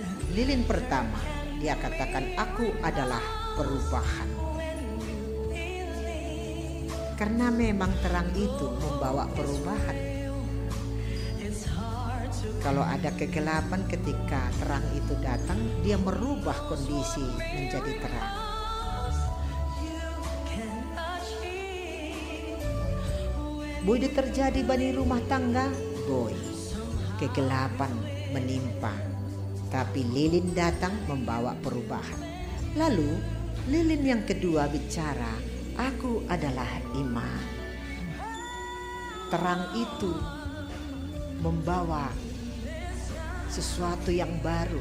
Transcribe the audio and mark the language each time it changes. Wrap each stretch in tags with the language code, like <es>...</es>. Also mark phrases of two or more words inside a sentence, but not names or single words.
<id>Lilin pertama, dia katakan aku adalah perubahan. Karena memang terang itu membawa perubahan. Kalau ada kegelapan ketika terang itu datang, dia merubah kondisi menjadi terang. Boy terjadi bani rumah tangga, boy kegelapan menimpa. Tapi lilin datang membawa perubahan. Lalu lilin yang kedua bicara, aku adalah iman. Terang itu membawa sesuatu yang baru.</id>